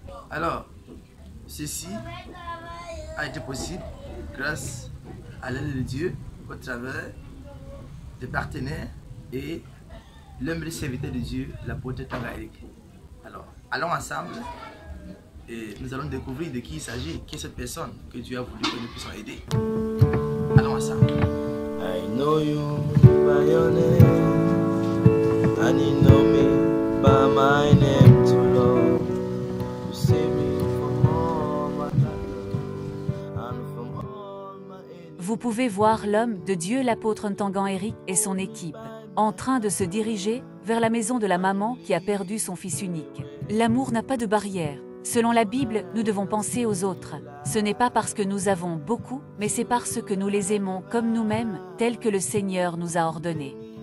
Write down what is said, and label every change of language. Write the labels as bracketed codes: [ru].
[fr] Alors, ceci a été possible grâce à l'aide de Dieu au travers des partenaires et l'humble serviteur de Dieu, l'apôtre Tangaïk. Alors, allons ensemble et nous allons découvrir de qui il s'agit, qui est cette personne que Dieu a voulu que nous puissions aider. Allons ensemble. [en] I know you by your name, and you know me by my name too, Lord. You save me from all my troubles and from all my enemies. [fr] Vous pouvez voir l'homme de Dieu, l'apôtre Ntangan Eric et son équipe, en train de se diriger vers la maison de la maman qui a perdu son fils unique. L'amour n'a pas de barrière. Selon la Bible, nous devons penser aux autres. Ce n'est pas parce que nous avons beaucoup, mais c'est parce que nous les aimons comme nous-mêmes, tel que le Seigneur nous a ordonné.